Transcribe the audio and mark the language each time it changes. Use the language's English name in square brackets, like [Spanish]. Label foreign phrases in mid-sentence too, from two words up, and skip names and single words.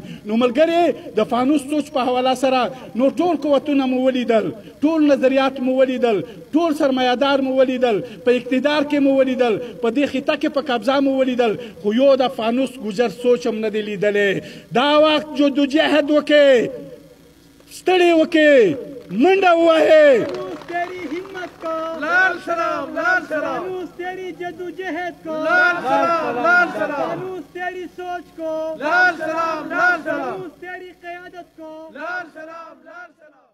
[Pashto] نو ملګرې د فانوس سوچ په حواله سره نو ټول قوتونه مو ولیدل، ټول نظریات مو ولیدل، ټول سرمایهدار مو ولیدل، په اقتدار کې مو ولیدل، په دې خطه کې په قبضه مو ولیدل، خو یو د فانوس ګوجر سوچ هم نه دی لیدلی. دا وخت جدوجهد وکړئ، ستړی وکړئ، منډه ووهئ. [Urdu] تیری ہمت کو لال سلام، لال سلام، فانوس تیری جدوجہد کو لال سلام، لال سلام، فانوس تیری سوچ کو لال سلام، لال سلام، فانوس تیری قیادت کو لال سلام، لال سلام.